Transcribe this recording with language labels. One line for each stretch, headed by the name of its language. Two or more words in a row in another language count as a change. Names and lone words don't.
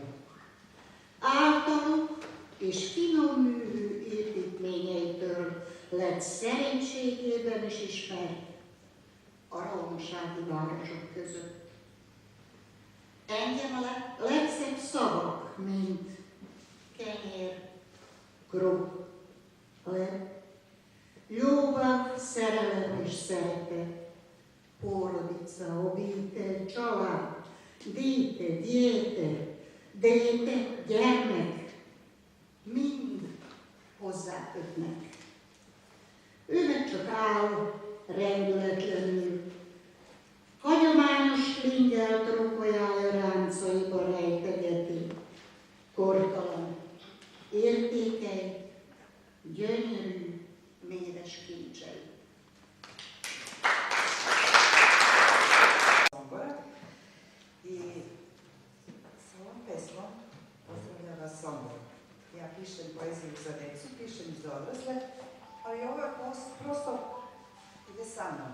Hungarian: Általuk és finom művű építményeitől lett szerénységében is ismert a rómasági városok között. Engem a legszebb szavak, mint kenyér, kruh, lep, jóval, szerelem és szeretet,
Serbian: porodica, obitelj,
Hungarian: család, díte, diéte, déte, gyermek, mind hozzákötnek. Ő meg csak áll rendületlenül, hagyományos lingelt rokolyája ráncaiba rejtegeti, kortalan, értékei, gyönyörű, méres kincsei.
Serbian: I sa ovom pesmom pozdravlja vas Sombor. Ja pišem poeziju za decu, pišem za odrasle, ali ovo je prosto ide sa mnom.